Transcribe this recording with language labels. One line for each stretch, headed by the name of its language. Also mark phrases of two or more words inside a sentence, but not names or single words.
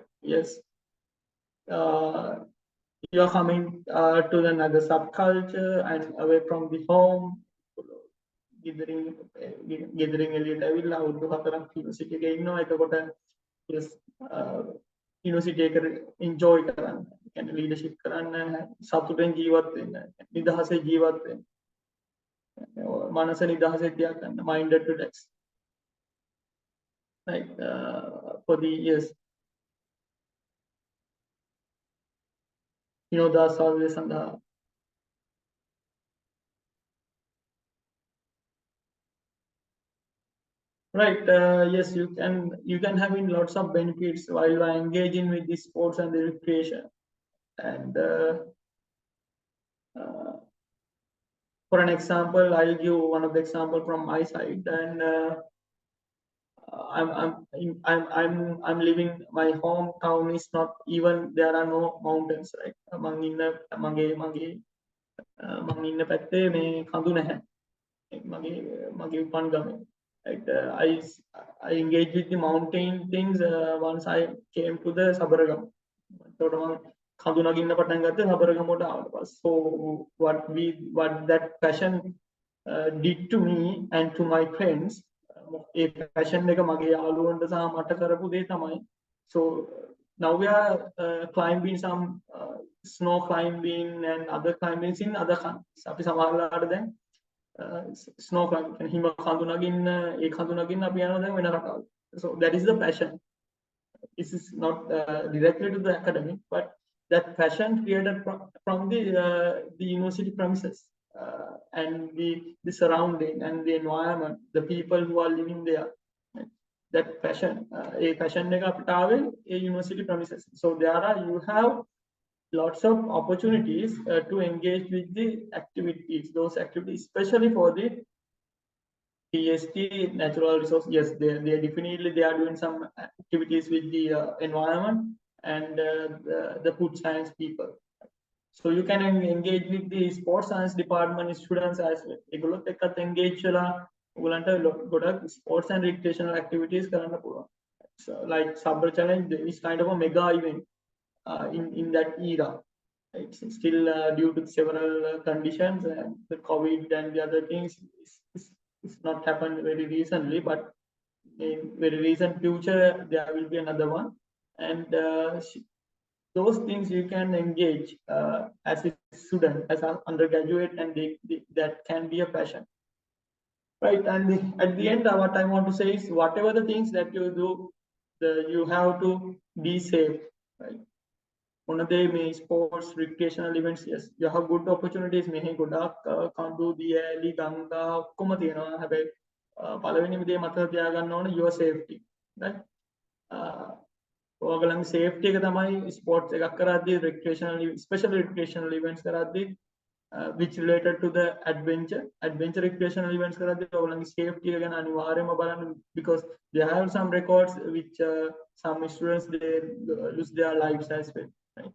English: Yes. You're coming to another subculture and away from the home, gathering
Sinhala: එළියට ඇවිල්ලා අවුරුදු 4ක් යුනිවර්සිටි එකේ ඉන්නවා. එතකොට yes, යුනිවර්සිටි එක enjoy කරන්න, කියන්නේ leadership කරන්න, සතුටෙන් ජීවත් වෙන්න, නිදහසේ ජීවත් වෙන්න. මනස නිදහසේ තියාගන්න,
English: minded to relax. Right, for the yes,
Sinhala: විනෝදාස්වාදය සඳහා.
English: Right, yes, you can have in lots of benefits while you are engaging with the sports and the recreation. And for an example, I'll give one of the example from my side. And I'm living, my hometown is not even, there are no mountains, right?
Sinhala: මං ඉන්න පැත්තේ මේ කඳු නැහැ. මගේ උපන් ගම.
English: Right, I engaged with the mountain things once I came to the Sabaragam.
Sinhala: So කඳු නගින්න පටන් ගත්තේ සබරගමුවට ආවට පස්සේ.
English: So what that passion did to me and to my friends,
Sinhala: ඒ passion එක මගේ යාළුවන්ට සහ මට කරපු දේ තමයි.
English: So now we are climbing some snow climbing and other climbings in other countries.
Sinhala: අපි සමහරවිට දැන්
English: snow climbing
Sinhala: හිම කඳු නගින්න, ඒ කඳු නගින්න අපි යනවා දැන් වෙන රටවල්.
English: So that is the passion. This is not directly to the academic, but that passion created from the university premises and the surrounding and the environment, the people who are living there. That passion, a passion
Sinhala: එක අපිට ආවේ ඒ
English: university premises. So you have lots of opportunities to engage with the activities, those activities, especially for the TST, natural resource. Yes, they definitely they are doing some activities with the environment and the food science people. So you can engage with the sports science department students as well.
Sinhala: ඒගොල්ලොත් එක්කත් engage වෙලා ඔයගලන්ට ගොඩක්
English: sports and recreational activities
Sinhala: කරන්න පුළුවන්.
English: So like Sabar Challenge is kind of a mega event in that era. It's still due to several conditions and the COVID and the other things, it's not happened very recently, but in very recent future there will be another one, and those things you can engage as a student, as an undergraduate, and that can be a passion, right? And at the end, what I want to say is, whatever the things that you do, you have to be safe, right? One of the sports, recreational events, yes, you have good opportunities.
Sinhala: මෙහි ගොඩක් කඳු දියඇලි ගංගා ඔක්කොම තියෙනවා. හැබැයි පළවෙනිම දේ මතක තියාගන්න ඕන
English: your safety, right?
Sinhala: ඔයගලගේ safety එක තමයි sports එකක් කරද්දී,
English: recreational, especially recreational events කරද්දී, which related to the adventure recreational events
Sinhala: කරද්දී ඔයගලගේ
English: safety
Sinhala: එක ගැන අනිවාර්යයෙන්ම බලන්න,
English: because they have some records which some students they lose their lives as well. Right.